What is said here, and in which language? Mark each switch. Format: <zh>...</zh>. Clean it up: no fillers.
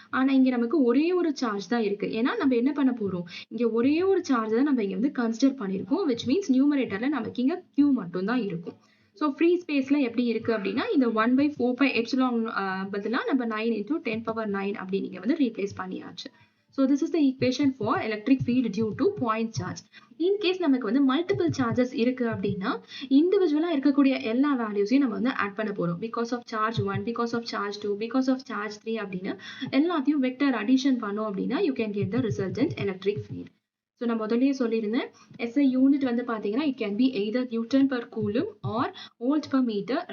<ta>ஆனா இங்க நமக்கு ஒரே ஒரு சார்ஜ் தான் இருக்கு. ஏன்னா நம்ம என்ன பண்ண போறோம், இங்க ஒரே ஒரு சார்ஜ் தான் நம்ம இங்க வந்து கன்சிடர் பண்ணிருக்கோம். விச் மீன்ஸ் நியூமரேட்டர்ல நமக்கு இங்க Q மட்டும் தான் இருக்கும். ஸோ ஃப்ரீ ஸ்பேஸ்ல எப்படி இருக்கு அப்படின்னா இந்த 1/4πε பதிலாக நம்ம 9 × 10⁻9 அப்படி நீங்க வந்து ரீப்ளேஸ் பண்ணியாச்சு.</ta> <en>So this is the equation for electric field due to point charge.</en> <ta>In case நமக்கு வந்து multiple charges இருக்கு அப்படின்னா இண்டிவிஜுவலா இருக்கக்கூடிய எல்லா வேல்யூஸையும் நம்ம வந்து ஆட் பண்ண போறோம். Because of charge 1, because of charge 2, because of charge 3 அப்படின்னு எல்லாத்தையும் வெக்டர் அடிஷன் பண்ணோம் அப்படின்னா</ta> <en>you can get the resultant electric field. So</en> <ta>நான் முதல்லயே சொல்லியிருந்தேன் SI யூனிட் வந்து பார்த்தீங்கன்னா</ta> <en>It can be either newton per coulomb or volt per metre.</en>